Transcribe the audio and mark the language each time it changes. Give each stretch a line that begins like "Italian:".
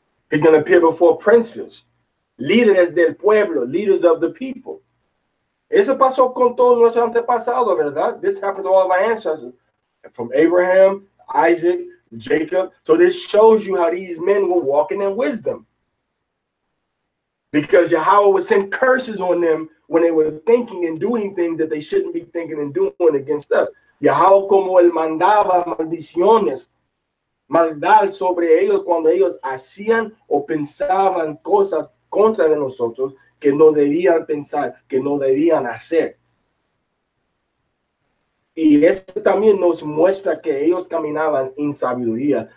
English: He's going to appear before princes,
Spanish: líderes del pueblo,
English: leaders of the people.
Spanish: Eso pasó con todos nuestros antepasados, ¿verdad?
English: This happened to all of our ancestors, from Abraham, Isaac, Jacob. So this shows you how these men were walking in wisdom. Because Yahweh would send curses on them when they were thinking and doing things that they shouldn't be thinking and doing against us.
Spanish: Yahweh como él mandaba maldiciones, maldad sobre ellos cuando ellos hacían o pensaban cosas contra de nosotros que no debían pensar, que no debían hacer. Y esto también nos muestra que ellos caminaban en sabiduría.